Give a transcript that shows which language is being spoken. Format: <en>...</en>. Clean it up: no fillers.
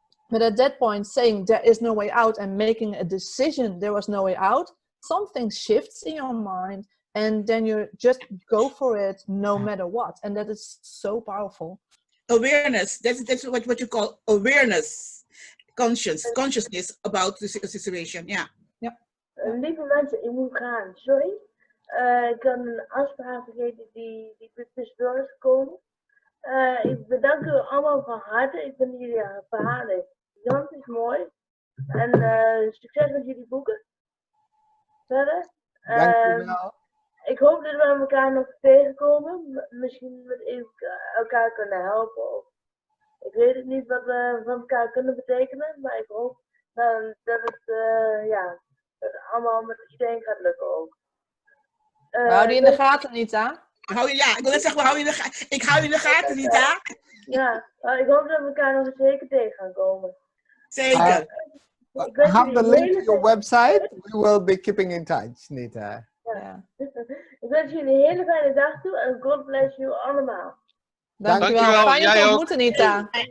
<en>But at that point, saying there is no way out and making a decision there was no way out, something shifts in your mind and then you just go for it no matter what. And that is so powerful. Awareness, that's what you call awareness, consciousness about the situation, ja.</en> <nl>Lieve mensen, ik moet gaan, sorry. Ik had een afspraak vergeten die tussendoor is gekomen. Ik bedank u allemaal van harte. Ik vind jullie verhalen gigantisch mooi. En succes met jullie boeken. Verder. Ik hoop dat we elkaar nog tegenkomen. Misschien dat we elkaar kunnen helpen. Of, ik weet het niet wat we van elkaar kunnen betekenen. Maar ik hoop dat het dat het allemaal met iedereen gaat lukken ook. Hou die in de gaten, Nita. Ja, ik wil net zeggen, ik hou je in de gaten, Nita. Ja, ik hoop dat we elkaar nog zeker tegen gaan komen. Zeker.</nl> <en>I have the link to your website. We will be keeping in touch, Nita.</en> <nl>Ja. Ik wens jullie een hele fijne dag toe en</nl> <en>God bless you</en> <nl>allemaal. Dankjewel. Fijn je te ontmoeten, Nita.</nl>